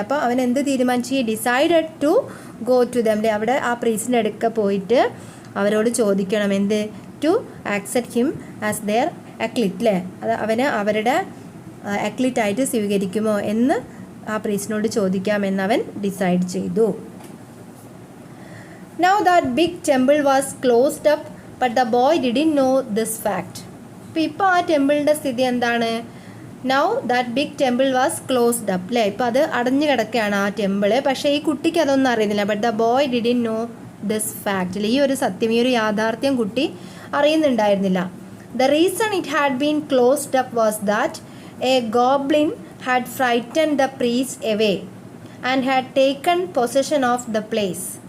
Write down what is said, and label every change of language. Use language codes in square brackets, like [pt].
[ml] അപ്പോൾ അവൻ എന്ത് തീരുമാനിച്ചു? [en] He decided to go to them. [ml] അവിടെ ആ പ്രീസിൻ്റെ അടുക്ക പോയിട്ട് അവരോട് ചോദിക്കണം എന്ത്? [en] to accept him as their acolyte [ml] അല്ലേ. അത് അവരുടെ അക്ലിറ്റായിട്ട് സ്വീകരിക്കുമോ എന്ന് ആ പ്രീസിനോട് ചോദിക്കാമെന്ന് അവൻ ഡിസൈഡ് ചെയ്തു. [en] Now that big temple was closed up, but the boy didn't know this fact. [ml] ഇപ്പോൾ ആ ടെമ്പിളിൻ്റെ സ്ഥിതി എന്താണ്? [en] Now that big temple was closed up അല്ലേ. [ml] ഇപ്പോൾ അത് അടഞ്ഞു കിടക്കുകയാണ് ആ ടെമ്പിള്. പക്ഷേ ഈ കുട്ടിക്ക് അതൊന്നും അറിയുന്നില്ല. [en] But the boy didn't know this fact. [ml] ഈ ഒരു സത്യം, ഈ ഒരു യാഥാർത്ഥ്യം കുട്ടി അറിയുന്നുണ്ടായിരുന്നില്ല. [en] The reason it had been closed up was that a goblin had frightened the priest away and had taken possession of the place.